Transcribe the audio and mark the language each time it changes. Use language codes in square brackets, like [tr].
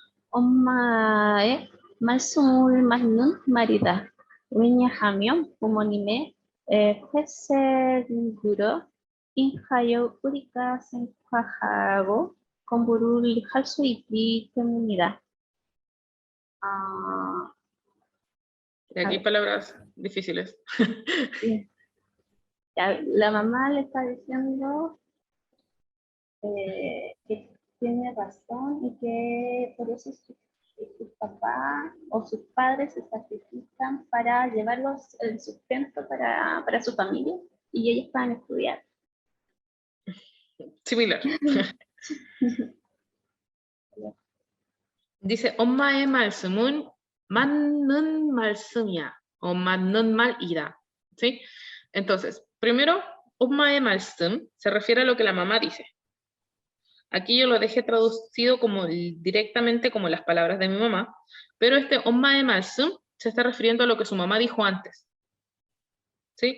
[ko] 엄마의 말씀을 맞는 말이다. 왜냐하면 부모님의 회색으로 인하여 우리가 생각하고 공부를 할 수 있기 때문이다. [es] Y aquí palabras difíciles. Sí. Ya, la mamá le está diciendo que tiene razón y que por eso sus papás o sus padres se sacrifican para llevarlos el sustento para su familia y ellos van a estudiar. Similar. Dice, [ko] 엄마의 말씀은 맞는 말씀이야. [es] O [ko] 맞는 말이다. [es] ¿Sí? Entonces, primero, 엄마의 말씀 se refiere a lo que la mamá dice. Aquí yo lo dejé traducido como directamente como las palabras de mi mamá, pero este 엄마의 말씀 se está refiriendo a lo que su mamá dijo antes. ¿Sí?